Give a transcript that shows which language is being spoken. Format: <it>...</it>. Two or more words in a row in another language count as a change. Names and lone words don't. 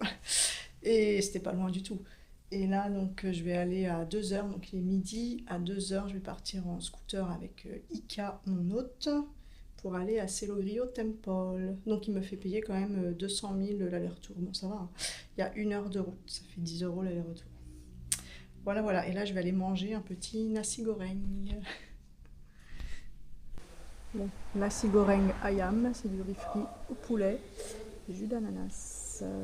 <fr>Et c'était pas loin du tout. Et là, donc, je vais aller à 2 heures, donc il est midi, à 2 heures, je vais partir en scooter avec Ika, mon hôte, pour aller à Selogrio Temple. Donc il me fait payer quand même 200 000 l'aller-retour. Bon, ça va, hein. Il y a 1 heure de route, ça fait 10 € l'aller-retour. Voilà, voilà. Et là, je vais aller manger un petit nasi goreng. Bon, nasi goreng ayam, c'est du riz frit au poulet, jus d'ananas.</fr>